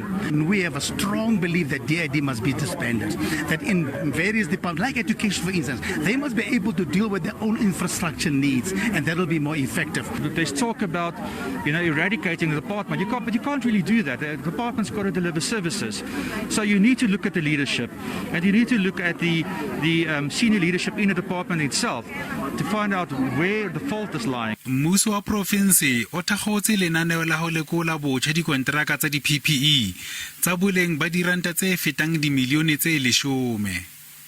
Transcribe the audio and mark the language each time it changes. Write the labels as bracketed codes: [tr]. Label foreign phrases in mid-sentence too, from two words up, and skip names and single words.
[en] We have a strong belief that DID must be disbanded, that in various departments, like education for instance, they must be able to deal with their own infrastructure needs, and that will be more effective. There's talk about, eradicating the department. But you can't really do that. The department's got to deliver services. So you need to look at the leadership, and you need to look at the senior leadership in the department itself to find out where the fault is lying. [st] Mmuso wa Profensi o thakgotse lenaneo la ho lekola botjha dikontraka tsa di-PPE tsa boleng ba diranta tse fetang dimilione tse 10.